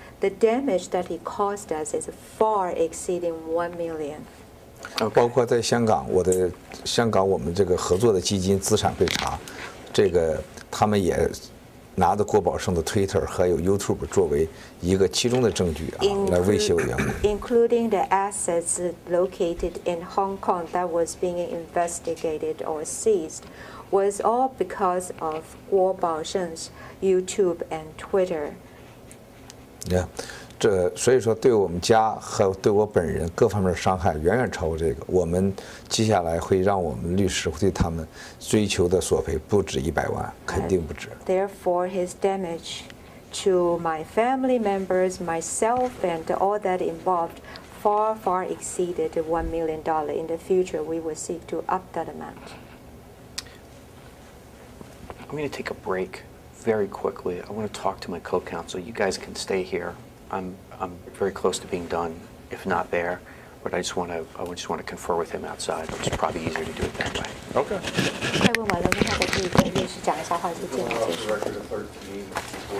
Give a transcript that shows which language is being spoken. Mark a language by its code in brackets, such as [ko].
[en] The damage that he caused us is far exceeding $1 million. [zh] 包括在香港，我们这个合作的基金资产被查，这个他们也拿着郭宝胜的 Twitter 还有 YouTube 作为一个其中的证据来威胁我员工。 [en] Including the assets located in Hong Kong that was being investigated or seized, was all because of 郭宝胜's YouTube and Twitter. Yeah. [zh] 所以说，对我们家和对我本人各方面的伤害远远超过这个。我们接下来会让我们律师会对他们追求的索赔不止100万，肯定不止。 [en] Therefore, his damage to my family members, myself, and all that involved far exceeded $1 million. In the future, we will seek to up that amount. I'm going to take a break very quickly. I want to talk to my co-counsel. You guys can stay here. I'm very close to being done, if not there, but I just want to confer with him outside. It's probably easier to do it that way. Okay. [zh] 快问完了，那他可以跟律师讲一下话，就尽量结束。